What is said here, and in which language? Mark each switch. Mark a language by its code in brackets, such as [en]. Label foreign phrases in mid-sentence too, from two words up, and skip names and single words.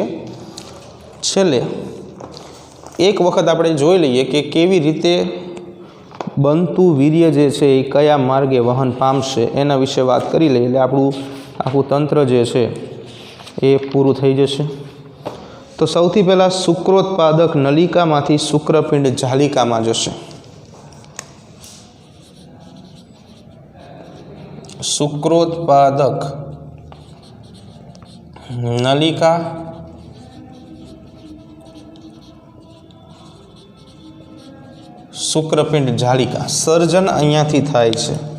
[gu] છેલ્લે એક વખત આપણે જોઈ લઈએ કે કેવી રીતે બનતું વીર્ય જે છે એ કયા માર્ગે વહન પામશે એના વિશે વાત કરી લઈએ એટલે આપણું આખું તંત્ર જે છે એ પૂરું થઈ જશે। તો સૌથી પહેલાં શુક્રોત્પાદક નલિકામાંથી શુક્રપિંડ જાલિકામાં જશે। શુક્રોત્પાદક નલિકા શુક્રપિંડ જાલિકા સર્જન અહીંયાથી થાય છે।